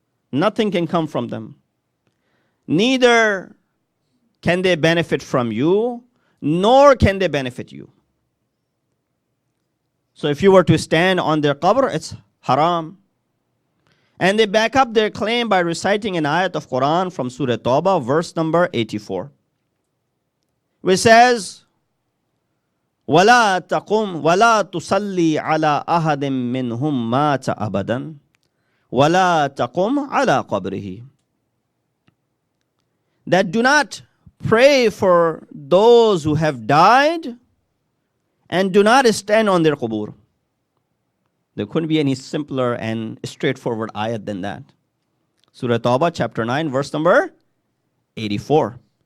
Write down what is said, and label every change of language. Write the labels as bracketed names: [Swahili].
[English] Nothing can come from them. Neither can they benefit from you, nor can they benefit you. So if you were to stand on their qabr, it's haram. And they back up their claim by reciting an ayat of Quran from Surah Tawbah, verse number 84. which says, [Arabic] وَلَا تَقُمْ وَلَا تُصَلِّي عَلَىٰ أَحَدٍ مِّنْهُمْ مَاتَ أَبَدًا وَلَا تَقُمْ عَلَىٰ قَبْرِهِ. [English] That do not pray for those who have died and do not stand on their qubur. There couldn't be any simpler and straightforward ayat than that. Surah Tawbah, chapter 9, verse number 84.